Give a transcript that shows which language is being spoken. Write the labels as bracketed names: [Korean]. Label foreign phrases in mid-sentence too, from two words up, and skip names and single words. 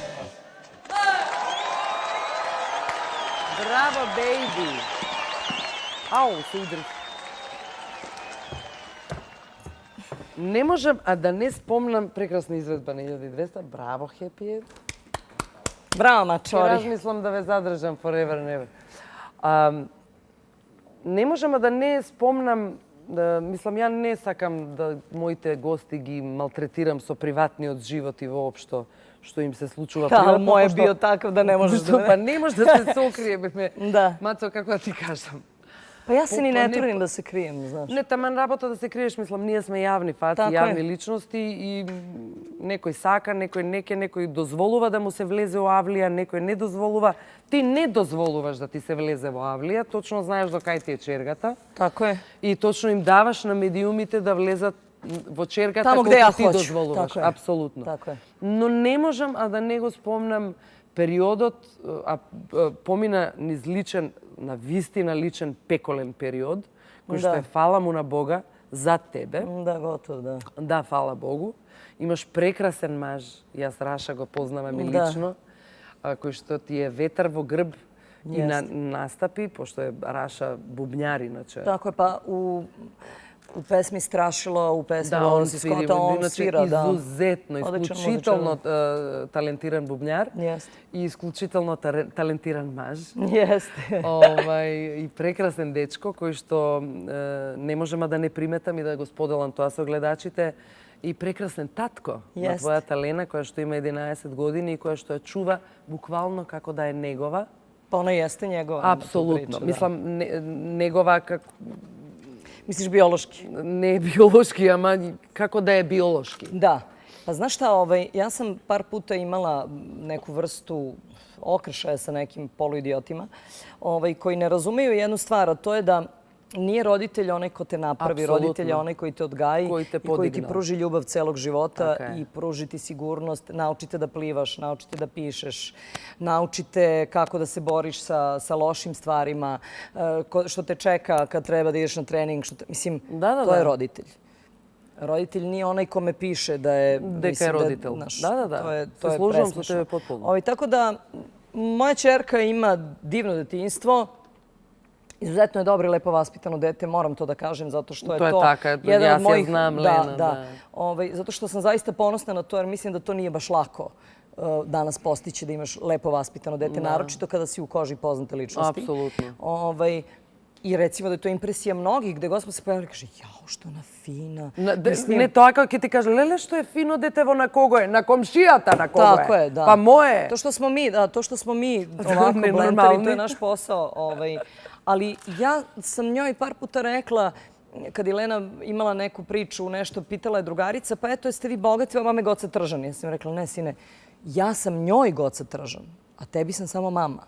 [Macedonian] Bravo, baby! Ау, се удри. Не можем, а да не спомнам прекрасна изведба на 1200. Bravo, Happy End. Bravo, I mačori. размислам да ве задржам [English] forever and ever. [Macedonian] Не можам да не спомнам, мислам, ја не сакам да моите гости ги малтретирам со приватниот живот и воопшто што им се случува Да, приватно. мој е пошто- био таков да не можеш да... Па не може да се сокрие, бе. Да. Мацо, како да ти кажам? [Serbian] Pa ja se ni Pa ne ne- trudim da se krijem, znaš. [Macedonian] Не, таман работа да се криеш, мислам, ние сме јавни фаци, Така јавни е. личности и некој сака, некој неке, некој дозволува да му се влезе во авлија, некој не дозволува. Ти не дозволуваш да ти се влезе во авлија, точно знаеш до кај ти е чергата. [Serbian] Tako je. [Macedonian] И точно им даваш на медиумите да влезат во чергата Тамо колку [Serbian] где ја [Macedonian] ти [Serbian] хоќу. [Macedonian] дозволуваш. Тако е. Апсолутно. Тако е. Но не можам а да не го спомнам периодот, помина низ личен, на вистина личен пеколен период, кој што Да. е фала му на Бога за тебе. [Serbian] Da, gotovo, da. [Macedonian] Да, фала Богу. Имаш прекрасен маж, јас Раша го познавам и Да. лично, кој што ти е ветар во грб и на [Serbian] Јесте. [Macedonian] настапи, пошто е Раша бубњар, иначе. [Serbian] Tako je, pa u pesmi Strašilo, u pesmi [Macedonian] Да, он [Serbian] Wallace [Macedonian] свири, [Serbian] Scotta, on [Macedonian] иначе [Serbian] svira, da. [Macedonian] изузетно, Одличен исклучително талентиран бубњар [Serbian] Jeste. [Macedonian] и исклучително талентиран маж. [Serbian] Jeste. [Macedonian] И прекрасен дечко кој што не можем да не приметам и да го споделам тоа со гледачите. И прекрасен татко на [Serbian] Јесте. [Macedonian] твојата Лена, која што има 11 години и која што ја чува буквално како да е негова. [Serbian] Pa ona jeste njegova. [Macedonian] Апсолутно. [Serbian] priča, da. [Macedonian] Мислам, негова како [Serbian] Misliš biološki? [Macedonian] не биолошки, ама како да е биолошки. [Serbian] Da. Pa znaš šta, ja sam par puta imala neku vrstu okršaja sa nekim poluidiotima koji ne razumeju jednu stvar, a to je da nije roditelj onaj ko te napravi, Apsolutno. roditelj je onaj koji te odgaji Koji te i koji ti podigne. pruži ljubav celog života Tako je. i pruži ti sigurnost. Naučite da plivaš, naučite da pišeš, naučite kako da se boriš sa lošim stvarima, što te čeka kad treba da ideš na trening. Mislim, Da, to je da. roditelj. Roditelj nije onaj kome piše da je... [Macedonian] Дека [Serbian] mislim, [Macedonian] е родител. [Serbian] znaš, [Macedonian] Да. [Serbian] To je [Macedonian] Се служувам со [Serbian] presmešno. [Macedonian] тебе потполно. [Serbian] Tako da, moja ćerka ima divno detinjstvo. Izuzetno je dobro i lepo vaspitano dete, moram to da kažem, zato što je To je to tako, jedan ja od se mojih... znam, Da, Lena, da. Zato što sam zaista ponosna na to, jer mislim da to nije baš lako danas postići da imaš lepo vaspitano dete, naročito kada si u koži poznate ličnosti. Apsolutno. I recimo da je to impresija mnogih, gde god smo se pojavili, kaže, jao, što ona fina. Mislim, [Macedonian] Не тоа како ќе ти каже, леле што е фино детево на кого е? На комшијата на кого [Serbian] Tako je, da. [Macedonian] Па мое. [Serbian] To što smo mi ovako Nenormalni. blentari, to je naš posao. Ali ja sam njoj par puta rekla, kad je Lena imala neku priču, nešto, pitala je drugarica, pa eto, jeste vi bogati, a mame Goca Tržan. Ja sam rekla, ne, sine, ja sam njoj Goca Tržan, a tebi sam samo mama.